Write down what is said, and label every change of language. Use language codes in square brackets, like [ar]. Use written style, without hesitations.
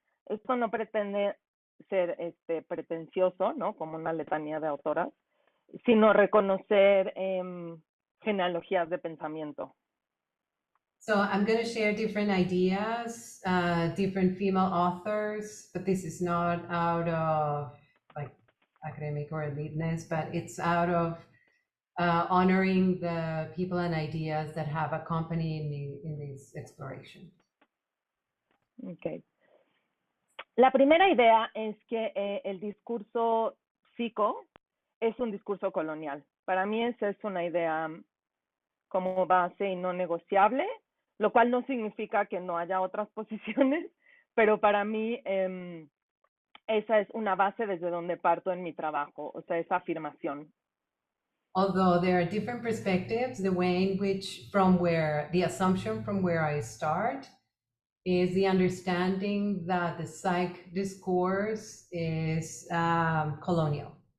[es] Esto no pretende ser pretencioso, ¿no? Como una letanía de autoras, sino reconocer genealogías de pensamiento. [en] So I'm going to share different ideas, different female authors, but this is not out of like academic or eliteness, but it's out of honoring the people and ideas that have accompanied me in this exploration. Okay. [es] La primera idea es que el discurso psico es un discurso colonial. Para mí esa es una idea como base y no negociable, lo cual no significa que no haya otras posiciones, pero para mí esa es una base desde donde parto en mi trabajo, o sea, esa afirmación. [en] Although there are different perspectives, the way in which the assumption from where I start is the understanding that the psych discourse is colonial.